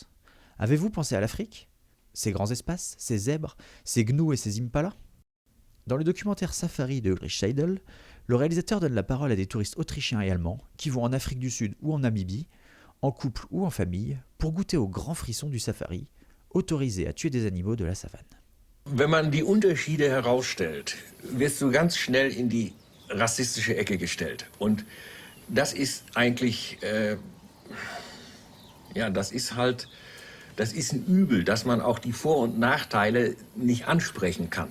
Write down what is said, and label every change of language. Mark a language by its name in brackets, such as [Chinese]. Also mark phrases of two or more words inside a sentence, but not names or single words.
[French] Avez-vous pensé à l'Afrique ? Ces grands espaces, ces zèbres, ces gnous et ces impalas ? Dans le documentaire Safari de Ulrich Seidel, le réalisateur donne la parole à des touristes autrichiens et allemands qui vont en Afrique du Sud ou en Namibie, en couple ou en famille, pour goûter aux grands frissons du safari, autorisés à tuer des animaux de la savane. [German] Wenn man die Unterschiede herausstellt, wirst du ganz schnell in die rassistische Ecke gestellt. Und das ist eigentlich, das ist ein Übel, dass man auch die Vor- und Nachteile nicht ansprechen kann.